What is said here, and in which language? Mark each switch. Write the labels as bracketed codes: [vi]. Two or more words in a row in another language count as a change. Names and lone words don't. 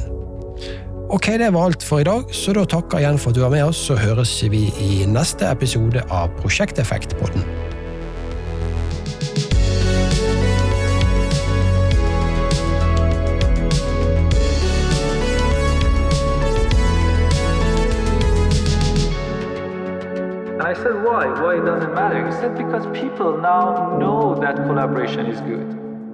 [no] Ok, det var alt for i dag, så da takker jeg igjen for at du var med oss, så høres vi i neste episode av Prosjekteffektpodden. [en] I said, why? Why it doesn't matter? He said, because people now know that collaboration is good.